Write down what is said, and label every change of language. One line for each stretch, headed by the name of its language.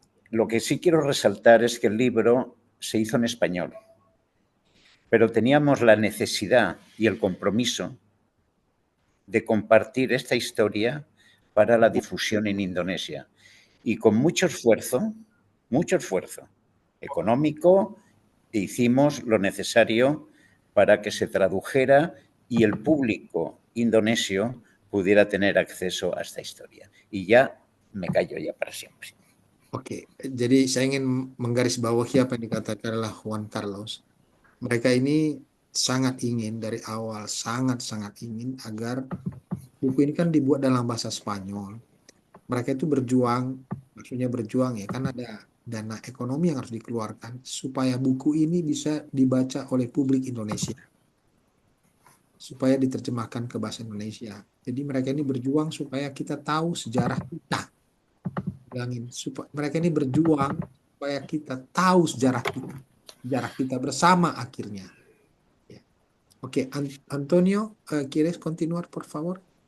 Spanish: Lo que sí quiero resaltar es que el libro se hizo en español, pero teníamos la necesidad y el compromiso de compartir esta historia para la difusión en Indonesia. Y con mucho esfuerzo económico, hicimos lo necesario para que se tradujera y el público indonesio pudiera tener acceso a esta historia. Y ya me callo ya para siempre.
Indonesian: Oke, jadi saya ingin menggarisbawahi apa yang dikatakan oleh Juan Carlos. Mereka ini sangat ingin dari awal, sangat ingin agar buku ini kan dibuat dalam bahasa Spanyol. Mereka itu berjuang, maksudnya berjuang ya, kan ada dana ekonomi yang harus dikeluarkan supaya buku ini bisa dibaca oleh publik Indonesia, supaya diterjemahkan ke bahasa Indonesia. Jadi mereka ini berjuang supaya kita tahu sejarah kita. Mereka ini berjuang supaya kita tahu sejarah kita bersama akhirnya. Ya.
Spanish: Oke, Antonio, ¿quieres continuar, por favor?